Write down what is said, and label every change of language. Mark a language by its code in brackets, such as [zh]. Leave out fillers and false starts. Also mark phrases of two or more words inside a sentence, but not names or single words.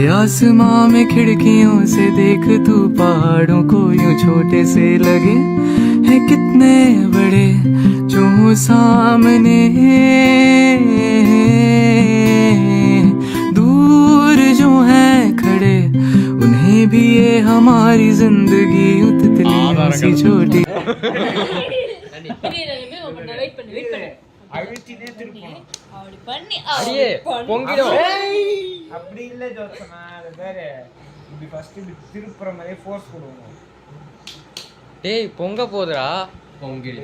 [hi] आसमां में, खिड़कियों से देख तू पहाड़ों को यूं छोटे से लगे हैं कितने बड़े जो सामने, दूर जो हैं खड़े उन्हें भी ये हमारी जिंदगी उतनी सी छोटी. [ta] அழுத்தினே திருப்பணும். அப்படி இல்ல ஜோத்சனா, அது வேற. இப்படி ஃபர்ஸ்ட் இப்படி திருப்புற மாதிரி ஃபோர்ஸ் கொடுக்கணும். டேய் பொங்க போதுடா. பொங்கிடு.